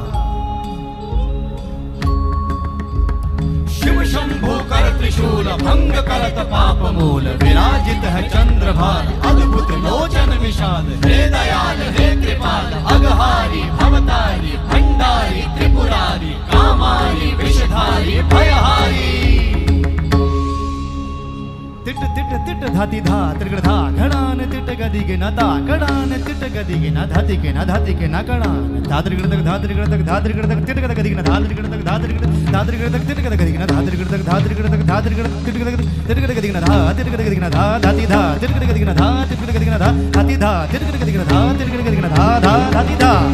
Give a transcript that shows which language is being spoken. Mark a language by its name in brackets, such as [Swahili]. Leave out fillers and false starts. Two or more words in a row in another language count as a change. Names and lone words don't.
[Hindi] शिव शंभो कर त्रिशूल भंग करत पाप मूल विराजित है चंद्रभार अद्भुत लोचन विशाल हे दयाल हे कृपाल अघहारी भवतारी भंडारी त्रिपुरारी कामारी विषधारी भयहारी तिट तिट तिट धाति धा त्रिगण धा घड़ान तिट गदिगे न दा घड़ान तिट गदिगे न धाति के न धाति के न घड़ान धात्रिगण तक धात्रिगण तक धात्रिगण तक तिट गद गदिगे न धात्रिगण तक धात्रिगण तक तिट गद गदिगे न धात्रिगण तक धात्रिगण तक धात्रिगण तिट गद गदिगे न धा तिट गद गदिगे न धा धाति धा तिट गद गदिगे न धा तिट गद गदिगे न धा धाति धा तिट गद गदिगे न धा तिट गद गदिगे न धा धा धाति धा